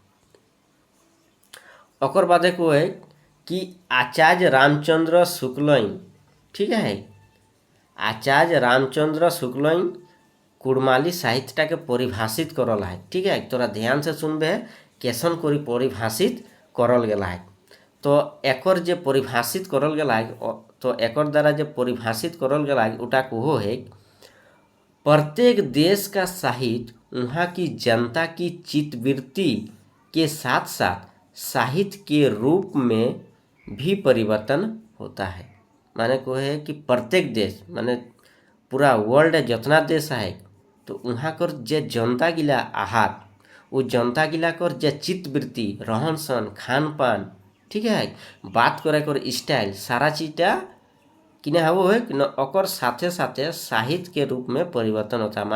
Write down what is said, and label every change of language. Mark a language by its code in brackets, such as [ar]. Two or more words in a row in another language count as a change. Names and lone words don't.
[kyw] ओकर बादे को है कि आचार्य रामचंद्र शुक्लइन, ठीक है, आचार्य रामचंद्र शुक्लइन कुड़माली साहित्यटा के परिभाषित करल है। ठीक है, तोरा ध्यान से सुनबे कैसन कोरी परिभाषित करल गेला है। तो एकर जे परिभाषित करल गेला है तो एकर द्वारा जे परिभाषित करल गेला है उटा को है [hi] प्रत्येक देश का साहित्य वहाँ की जनता की चित्तवृत्ति के साथ साथ साहित्य के रूप में भी परिवर्तन होता है। [kyw] माने को है कि प्रत्येक देश माने पूरा वर्ल्ड जितना देश है तो वहाँ कर जे जनता गिला आहार वो जनता गिला कर जे चित्तवृत्ति रहन सहन खान पान, ठीक है, बात करे कर स्टाइल सारा चीज़टा किने वो है न ओकर साथे साथे [hi] साहित्य के रूप में परिवर्तन होता है।